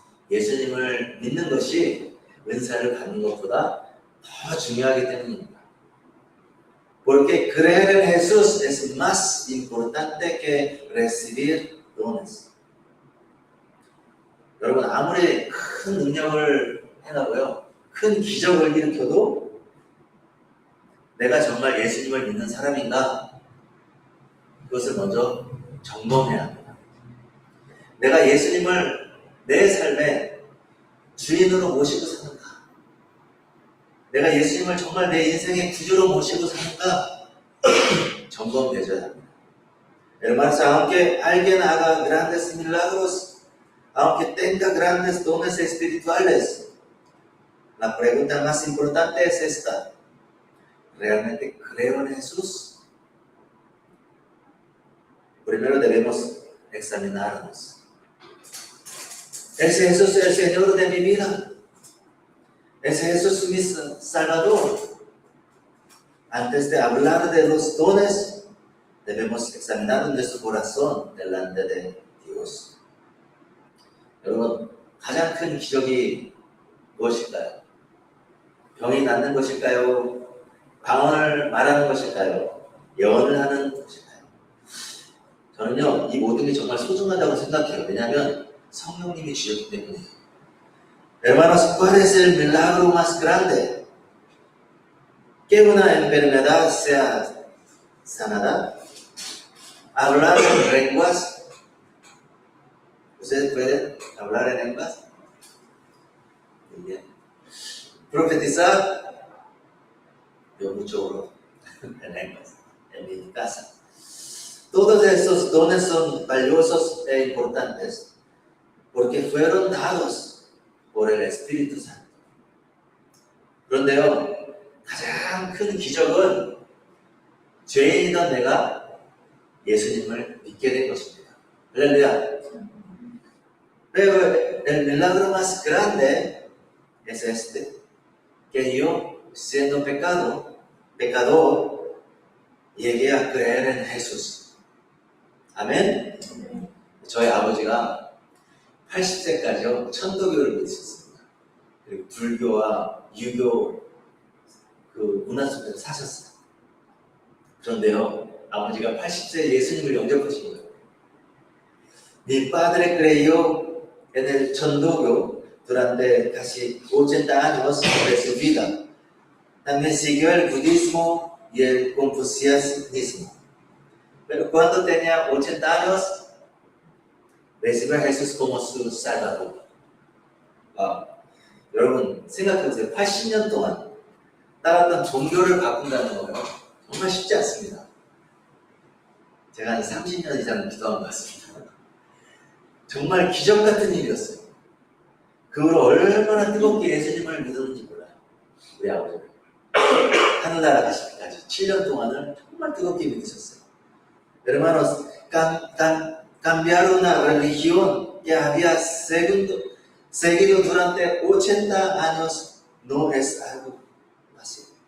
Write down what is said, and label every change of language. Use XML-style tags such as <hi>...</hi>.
<ko>예수님을 믿는 것이 은사를 받는 것보다 더 중요하기 때문입니다.</ko> <es>Porque creer en Jesús es más importante que recibir dones.</es> <ko>여러분, 아무리 큰 능력을 행하고요, 큰 기적을 일으켜도 내가 정말 예수님을 믿는 사람인가? 그것을 먼저 점검해야 합니다. 내가 예수님을 내 삶의 주인으로 모시고 사는가? 내가 예수님을 정말 내 인생의 구주로 모시고 사는가? 점검되어야 합니다.</ko> <es>Hermanos, aunque alguien haga grandes milagros, aunque tenga grandes dones espirituales, la pregunta más importante es esta: ¿realmente creo en Jesús? Primero debemos examinarnos. ¿Es Jesús el Señor de mi vida? ¿Es Jesús mi Salvador? Antes de hablar de los dones, debemos examinar nuestro corazón delante de Dios.</es> <ko>여러분, 가장 큰 기적이 무엇일까요? 병이 낫는 것일까요? 방언을 말하는 것일까요? 예언을 하는 것일까요? 저는요, 이 모든 게 정말 소중하다고 생각해요. 왜냐하면 성령님이 주셨기 때문에요.</ko> <es>Hermanos, ¿cuál es el milagro más grande? Que una enfermedad sea sanada. Hablar en lenguas. ¿Ustedes pueden hablar en lenguas? Muy bien. Profetizar. Yo mucho oro en lenguas en mi casa. Todos estos dones son valiosos e importantes porque fueron dados por el Espíritu Santo.</es> <ko>그런데요, 가장 큰 기적은 죄인이던 내가 예수님을 믿게 된 것입니다. 할렐루야.</ko> <es>Pero el milagro más grande es este, que yo, siendo pecador, llegué a creer en Jesús.</es> <ko>아멘? 저희 아버지가 80세까지요, 천도교를 믿으셨습니다. 그리고 불교와 유교 그 문화 속에서 사셨어요. 그런데요, 아버지가 80세에 예수님을 영접하신 거예요.</ko> <es>Mi padre creyó en el Chondogo durante casi 80 años de su vida. También siguió el budismo y el confucianismo. Pero cuando tenía 80 años, recibió a Jesús como su Salvador.</es> <ko>여러분 생각해보세요. 80년 동안 따랐던 종교를 바꾼다는 거요. 정말 쉽지 않습니다. 제가 한 30년 이상 기도한 것 같습니다. 정말 기적 같은 일이었어요. 그 후로 얼마나 뜨겁게 예수님을 믿었는지 몰라요. 우리 아버지는. 하늘나라 가실 때까지 7년 동안을 정말 뜨겁게 믿으셨어요.</ko> <es>Hermanos, cambiar una religión que había seguido durante 80 años no es algo fácil.</es>